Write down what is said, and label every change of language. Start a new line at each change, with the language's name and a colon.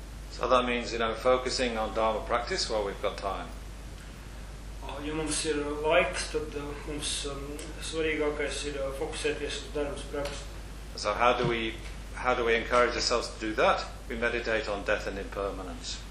English: So that means, you know, focusing on Dharma practice while we've got time.
Latvian: Ja mums ir laiks, tad mums svarīgākais ir fokusēties uz Dharma praksi.
English: So how do we encourage ourselves to do that? We meditate on death and impermanence.